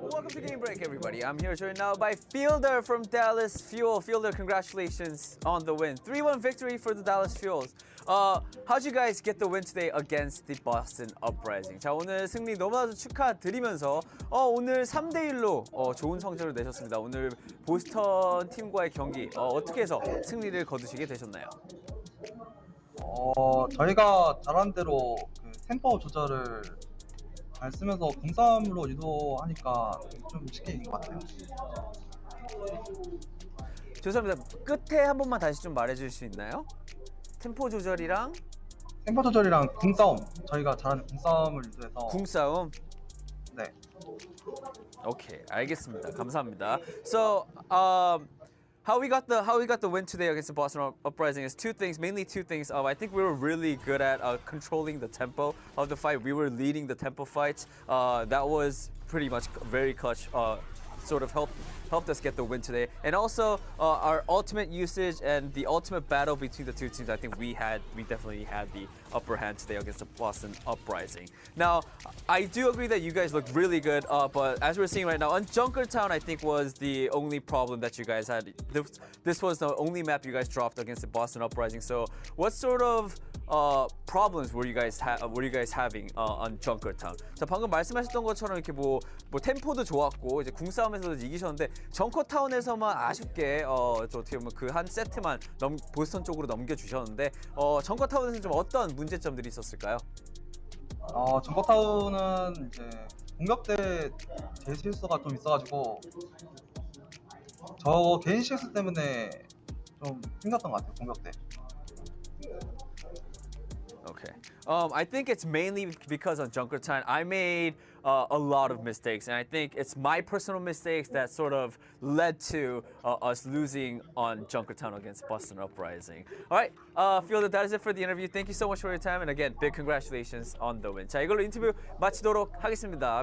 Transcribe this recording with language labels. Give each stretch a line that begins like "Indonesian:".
English: to Game Break, everybody. I'm here joined now by Fielder from Dallas Fuel. Fielder, congratulations on the win. 3-1 victory for the Dallas Fuels. How'd you guys get the win today against the Boston Uprising?
Korean: 자, 오늘 승리 너무나도 축하드리면서 오늘 3대1로 좋은 성적을 내셨습니다. 오늘 보스턴 팀과의 경기 어떻게 해서 승리를 거두시게 되셨나요? 저희가 잘한 대로 그 템포 조절을 잘 쓰면서 공싸움으로 유도하니까 좀 쉽게 이긴 것 같아요. 죄송합니다. 끝에 한 번만 다시 좀 말해줄 수 있나요? 템포 조절이랑 공싸움, 저희가 잘하는 공싸움을 유도해서. 궁싸움? 네. 오케이, 알겠습니다. 감사합니다.
English: So, how we got the win today against the Boston Uprising is mainly two things. I think we were really good at controlling the tempo of the fight. We were leading the tempo fights. That was pretty much very clutch. Sort of helped us get the win today, and also our ultimate usage and the ultimate battle between the two teams. I think we definitely had the upper hand today against the Boston Uprising. Now, I do agree that you guys looked really good, but as we're seeing right now, on Junkertown, I think was the only problem that you guys had. This was the only map you guys dropped against the Boston Uprising. So, what sort of problems were you guys having on Junkertown?
Korean: 자, 방금 말씀하셨던 것처럼 이렇게 뭐 템포도 좋았고 이제 궁싸움에서도 이기셨는데 정커타운에서만 아쉽게 어떻게 보면 그 한 세트만 보스턴 쪽으로 넘겨주셨는데 정커타운에서는 좀 어떤 문제점들이 있었을까요? 정거타운은 이제 공격 때 제 실수가 좀 있어가지고 저 개인 실수 때문에 좀 힘들었던 것 같아요, 공격 때.
English: Okay. I think it's mainly because on Junkertown, I made a lot of mistakes, and I think it's my personal mistakes that sort of led to us losing on Junkertown against Boston Uprising. All right, Fielder, that is it for the interview. Thank you so much for your time, and again, big congratulations on the win.
Korean: 자, 이걸로 인터뷰 마치도록 하겠습니다.